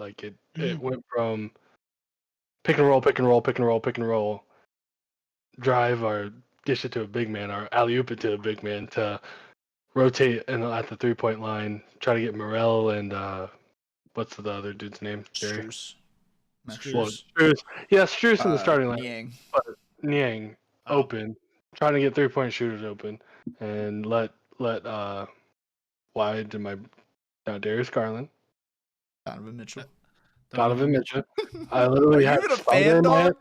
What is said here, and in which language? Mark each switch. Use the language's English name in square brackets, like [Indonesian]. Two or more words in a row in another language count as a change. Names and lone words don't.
[English] Like it went from pick and roll, drive or dish it to a big man or alley-oop it to a big man to rotate at the 3-point line, try to get Morel and what's the other dude's name? Jerry? Strus. Max Strus. Well, Strus. Strus. Yeah, Strus in the starting line. Niang. Niang Oh. open, trying to get 3-point shooters open, and let wide to my Darius Garland, Donovan Mitchell. Donovan Mitchell. I literally Are you had even a Spider fan, in my head.